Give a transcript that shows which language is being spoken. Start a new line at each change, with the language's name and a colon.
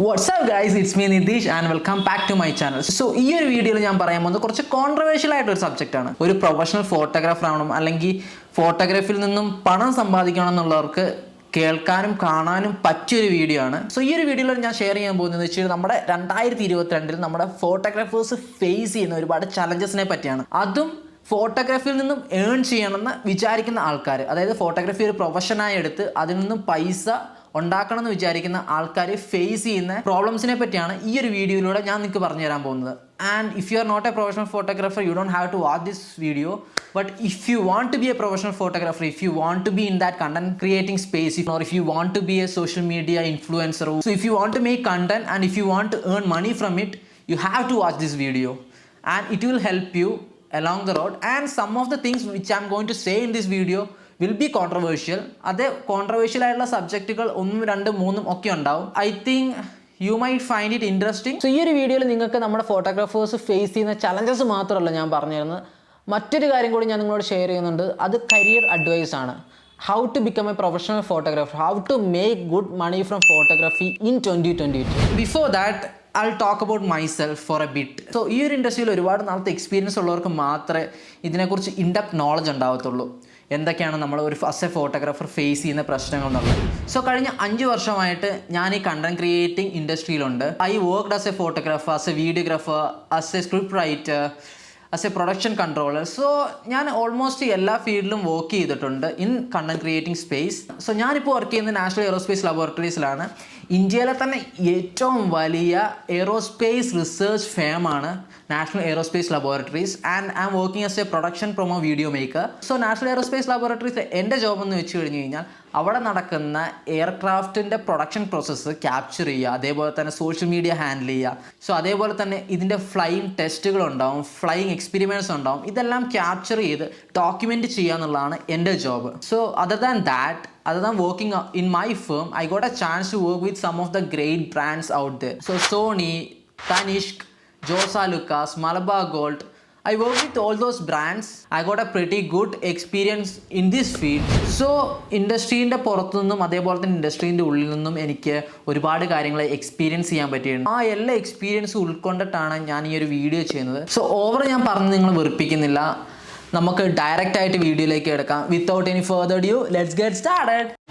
English: What's up guys, it's me Nitish and welcome back to my channel.
Malayalam: So ഈ ഒരു വീഡിയോയിൽ ഞാൻ പറയാൻ പോകുന്നത് കുറച്ച് കോൺട്രവേഴ്ഷ്യൽ ആയിട്ടൊരു സബ്ജക്റ്റ് ആണ്. ഒരു പ്രൊഫഷണൽ ഫോട്ടോഗ്രാഫർ ആവണം അല്ലെങ്കിൽ ഫോട്ടോഗ്രാഫിയിൽ നിന്നും പണം സമ്പാദിക്കണം എന്നുള്ളവർക്ക് കേൾക്കാനും കാണാനും പറ്റിയൊരു വീഡിയോ ആണ്. സോ ഈ ഒരു വീഡിയോയിൽ ഞാൻ ഷെയർ ചെയ്യാൻ പോകുന്നത് വെച്ചാൽ നമ്മുടെ 2022 നമ്മുടെ ഫോട്ടോഗ്രാഫേഴ്സ് ഫേസ് ചെയ്യുന്ന ഒരുപാട് ചലഞ്ചസിനെ പറ്റിയാണ്. അതും ഫോട്ടോഗ്രാഫിയിൽ നിന്നും ഏൺ ചെയ്യണമെന്ന് വിചാരിക്കുന്ന ആൾക്കാർ, അതായത് ഫോട്ടോഗ്രാഫി ഒരു പ്രൊഫഷനായി എടുത്ത് അതിൽ നിന്നും പൈസ ഉണ്ടാക്കണം എന്ന് വിചാരിക്കുന്ന ആൾക്കാർ ഫേസ് ചെയ്യുന്ന പ്രോബ്ലംസിനെ പറ്റിയാണ് ഈ ഒരു വീഡിയോയിലൂടെ ഞാൻ നിങ്ങൾക്ക് പറഞ്ഞു തരാൻ പോകുന്നത്.
English: And if you are not a professional photographer, you don't have to watch this video. But if you want to be a professional photographer, if you want to be in that content creating space, or if you want to be a social media influencer, so if you want to make content and if you want to earn money from it, you have to watch this video and it will help you along the road. And some of the things which I'm going to say in this video will be controversial.
Malayalam: അത് controversial ആയിട്ടുള്ള സബ്ജക്റ്റുകൾ 1, 2, 3 ഒക്കെ ഉണ്ടാവും.
English: I think you might find it interesting.
Malayalam: So ഈ ഒരു വീഡിയോയിൽ നിങ്ങൾക്ക് നമ്മുടെ photographers face ചെയ്യുന്ന ചലഞ്ചസ് മാത്രമല്ല ഞാൻ പറഞ്ഞു തരുന്നത്, മറ്റൊരു കാര്യം കൂടി ഞാൻ നിങ്ങളോട് ഷെയർ ചെയ്യുന്നുണ്ട്. അത് കരിയർ അഡ്വൈസ് ആണ്.
English: How to become a professional photographer, how to make good money from photography in 2022. Before that I'll talk about myself for a bit.
Malayalam: So ഈ ഒരു ഇൻഡസ്ട്രിയിൽ ഒരുപാട് നാളത്തെ എക്സ്പീരിയൻസ് ഉള്ളവർക്ക് മാത്രമേ ഇതിനെക്കുറിച്ച് ഇൻഡെപ്ത് നോളജ് ഉണ്ടാവത്തുള്ളൂ. എന്തൊക്കെയാണ് നമ്മൾ ഒരു
English: as a photographer
Malayalam: ഫേസ് ചെയ്യുന്ന പ്രശ്നങ്ങൾ എന്നുള്ളത്. സോ കഴിഞ്ഞ 5 വർഷമായിട്ട് ഞാൻ ഈ content creating ഇൻഡസ്ട്രിയിലുണ്ട്.
English: I worked as a photographer, as a videographer, as a script writer, as a production controller.
Malayalam: So ഞാൻ ഓൾമോസ്റ്റ് എല്ലാ ഫീൽഡിലും വർക്ക് ചെയ്തിട്ടുണ്ട്
English: In content creating space.
Malayalam: So ഞാനിപ്പോൾ വർക്ക് ചെയ്യുന്നത് നാഷണൽ എയറോസ്പേസ് ലബോറട്ടറീസിലാണ്. ഇന്ത്യയിലെ തന്നെ ഏറ്റവും വലിയ aerospace research ഫേമാണ് national aerospace laboratories.
English: And I'm working as a production promo video maker.
Malayalam: So national aerospace laboratories എൻ്റെ ജോബ് എന്ന് വെച്ച് കഴിഞ്ഞ് കഴിഞ്ഞാൽ അവിടെ നടക്കുന്ന എയർക്രാഫ്റ്റിൻ്റെ പ്രൊഡക്ഷൻ പ്രോസസ്സ് ക്യാപ്ചർ ചെയ്യുക, അതേപോലെ തന്നെ സോഷ്യൽ മീഡിയ ഹാൻഡിൽ ചെയ്യുക. സോ അതേപോലെ തന്നെ ഇതിൻ്റെ ഫ്ലൈയിങ് ടെസ്റ്റുകളുണ്ടാവും, ഫ്ലൈയിങ് എക്സ്പെരിമെൻറ്റ്സ് ഉണ്ടാവും. ഇതെല്ലാം ക്യാപ്ചർ ചെയ്ത് ഡോക്യുമെൻറ്റ് ചെയ്യുക എന്നുള്ളതാണ് എൻ്റെ job.
English: So other than working in my firm, I got a chance to work with some of the great brands out there. So Sony, Tanishq, Josa Lucas, Malabar Gold. I worked with all those brands. I got a pretty good experience in this field.
Malayalam: So ഇൻഡസ്ട്രീൻ്റെ പുറത്തു നിന്നും അതേപോലെ തന്നെ ഇൻഡസ്ട്രീൻ്റെ ഉള്ളിൽ നിന്നും എനിക്ക് ഒരുപാട് കാര്യങ്ങൾ experience ചെയ്യാൻ പറ്റിയിട്ടുണ്ട്. ആ എല്ലാ എക്സ്പീരിയൻസും ഉൾക്കൊണ്ടിട്ടാണ് ഞാൻ ഈ ഒരു വീഡിയോ ചെയ്യുന്നത്. സോ ഓവർ ഞാൻ പറഞ്ഞ് നിങ്ങൾ വെറുപ്പിക്കുന്നില്ല, നമുക്ക് ഡയറക്റ്റ് ആയിട്ട് വീഡിയോയിലേക്ക് എടുക്കാം.
English: Without any further due, let's get started.